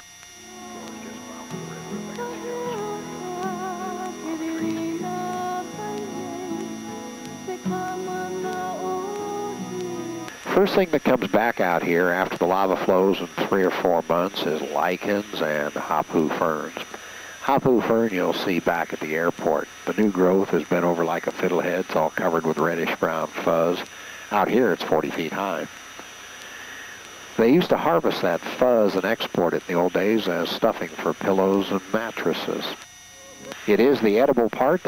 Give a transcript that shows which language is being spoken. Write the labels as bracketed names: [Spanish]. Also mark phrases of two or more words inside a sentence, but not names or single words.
[English] First thing that comes back out here after the lava flows in 3 or 4 months is lichens and hapu ferns. Hapu fern you'll see back at the airport. The new growth has been over like a fiddlehead. It's all covered with reddish-brown fuzz. Out here it's 40 feet high. They used to harvest that fuzz and export it in the old days as stuffing for pillows and mattresses. It is the edible part.